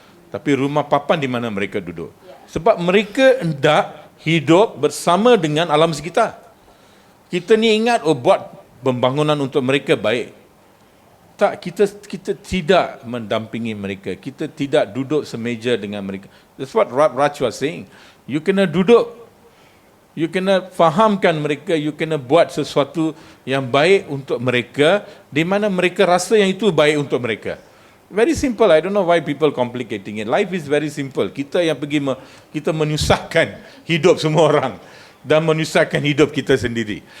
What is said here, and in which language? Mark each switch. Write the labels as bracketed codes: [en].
[ms] Tapi rumah papan di mana mereka duduk. Sebab mereka hendak hidup bersama dengan alam sekitar. Kita ni ingat, buat pembangunan untuk mereka baik. Tak, kita tidak mendampingi mereka. Kita tidak duduk semeja dengan mereka. [en] That's what Raj was saying. [ms] You kena duduk. You kena fahamkan mereka, you kena buat sesuatu yang baik untuk mereka, di mana mereka rasa yang itu baik untuk mereka. [en] Very simple. I don't know why people complicating it. Life is very simple. [ms] Kita yang pergi kita menyusahkan hidup semua orang dan menyusahkan hidup kita sendiri.